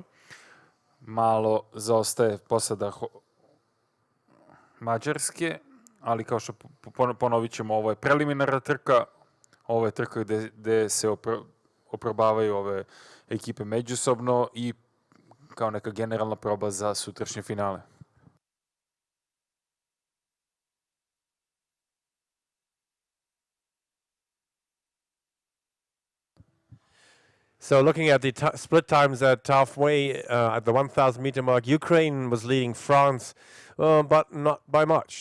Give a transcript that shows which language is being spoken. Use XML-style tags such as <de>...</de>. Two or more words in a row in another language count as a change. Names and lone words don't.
<sr>Malo zaostaje posada Mađarske, ali kao što ponovit ćemo, ovo je preliminarna trka, ovo je trka gde se oprobavaju ove ekipe međusobno i kao neka generalna proba za sutrašnje finale.</sr> <en>So looking at the split times at halfway, at the 1,000 meter mark, Ukraine was leading France, but not by much.</en>